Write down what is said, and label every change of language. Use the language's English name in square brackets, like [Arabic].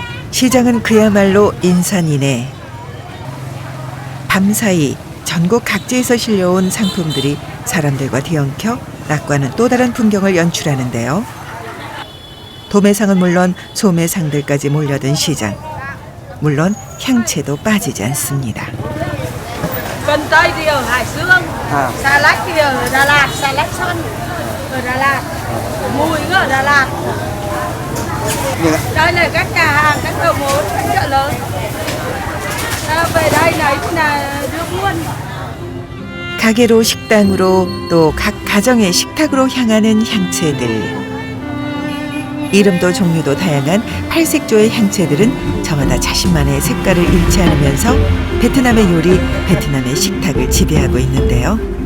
[Korean] 시장은 그야말로 인산이네. 밤사이 전국 각지에서 실려온 상품들이 사람들과 뒤엉켜 낙과는 또 다른 풍경을 연출하는데요. 도매상은 물론 소매상들까지 몰려든 시장. 물론 향채도 빠지지 않습니다. [Vietnamese] Vân Tây thì ở Hải Dương, xà lách thì ở Đà Lạt, xà lách xoăn ở Đà Lạt, mùi cũng ở Đà Lạt. Đây là các nhà hàng, các đầu mối, các chợ lớn. Về đây lấy là đưa buôn. [Korean] 가게로 식당으로 또 각 가정의 식탁으로 향하는 향채들. 이름도 종류도 다양한 8색조의 향채들은 저마다 자신만의 색깔을 잃지 않으면서 베트남의 요리, 베트남의 식탁을 지배하고 있는데요.